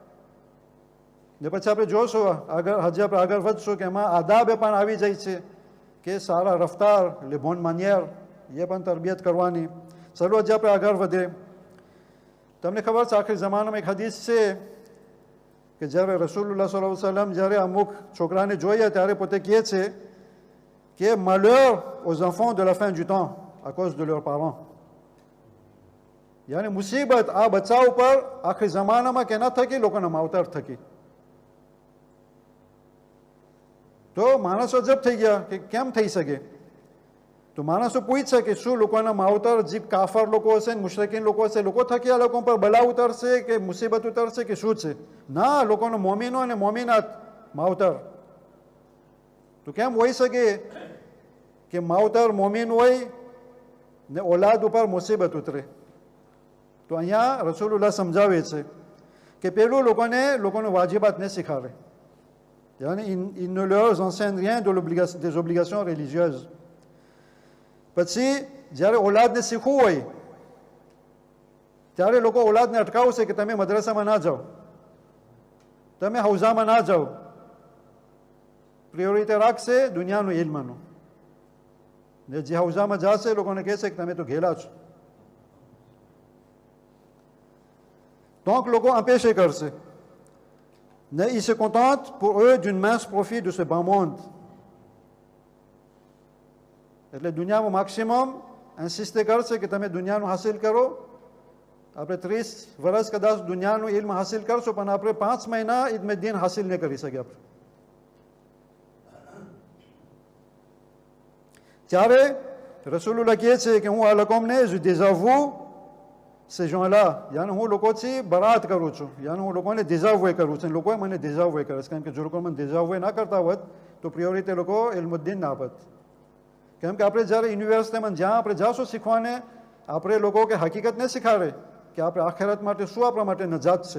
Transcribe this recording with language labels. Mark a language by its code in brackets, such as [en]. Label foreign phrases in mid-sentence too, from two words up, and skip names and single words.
[gu] ને પછી આપણે જોશું આગળ હજી આપણે આગળ વધશું કે એમાં આદાબે પણ આવી જાય છે કે સારા રફતાર, [fr] les bonnes manières, [gu] એ પણ તરબિયત કરવાની. ચલો હજી આપણે આગળ વધે. તમને ખબર છે આખરી જમાનામાં એક હદીસ છે કે જ્યારે રસૂલુલ્લાહ [ar] صلى الله عليه وسلم [gu] જ્યારે અમુક છોકરાને જોઈએ ત્યારે પોતે કહે છે કે [fr] malheur aux enfants de la fin du temps à cause de leurs parents. [gu] યાની મુસીબત આ બચ્ચા ઉપર આખરી જમાનામાં કેના થકી? લોકોના માવતર થકી. તો માણસો જબ થઈ ગયા કે કેમ થઈ શકે? તો માણસો પૂછે કે શું લોકોના માવતર જે કાફર લોકો હશે, મુશરિકીન લોકો હશે, લોકો થકી આ લોકો પર બલા ઉતરશે કે મુસીબત ઉતરશે કે શું છે? ના, લોકોનો મોમીનો અને મોમીનાત માવતર. તો કેમ હોઈ શકે કે માવતર મોમીન હોય ને ઓલાદ ઉપર મુસીબત ઉતરે? તો અહીંયા રસૂલુલ્લાહ સમજાવે છે કે પેલું લોકોને વાજિબાત ને શીખાવે. [fr] ils ne leur enseignent rien des obligations religieuses. [gu] પછી જ્યારે ઓલાદને શીખવું હોય ત્યારે લોકો ઓલાદને અટકાવશે કે તમે મદ્રસામાં ના જાઓ, તમે હૌઝામાં ના જાઓ. પ્રિયોરિટી રાખશે દુનિયાનું ઇલ્મનું. ને જે હૌઝામાં જશે લોકોને કહેશે કે તમે તો ઘેલા છો. donc લોકો empêcher કરશે. [fr] Ne, ils se contentent pour eux d'une mince profit de ce bas monde. [gu] એટલે દુનિયામાં મેક્સિમમ ઇન્સિસ્ટ કરશે કે તમે દુનિયાનું હાસિલ કરો. આપણે 30 વર્ષ કદાચ દુનિયાનું ઇલ્મ હાસિલ કરશો પણ આપણે 5 મહિના ઇલ્મ દીન હાસિલ નહીં કરી શકીએ આપણે. ત્યારે રસૂલુલ્લાહ કહે છે કે હું આ લોકોને [fr] je désavoue ces gens-là, [gu] યાની હું લોકોથી બરાત કરું છું, યાની હું લોકોને désavoué કરું છું. લોકોએ મને désavoué કરે છે, કારણ કે જો લોકો મને désavoué ના કરતા હોત તો પ્રિયોરિટી લોકો ઇલ્મુદ્દીન ના આપત. કેમ કે આપણે જ્યારે યુનિવર્સિટીમાં જ્યાં આપણે જાશું શીખવાને, આપણે લોકો કે હકીકતને શીખાડે કે આપણે આખેરત માટે શું આપણા માટે નજાત છે.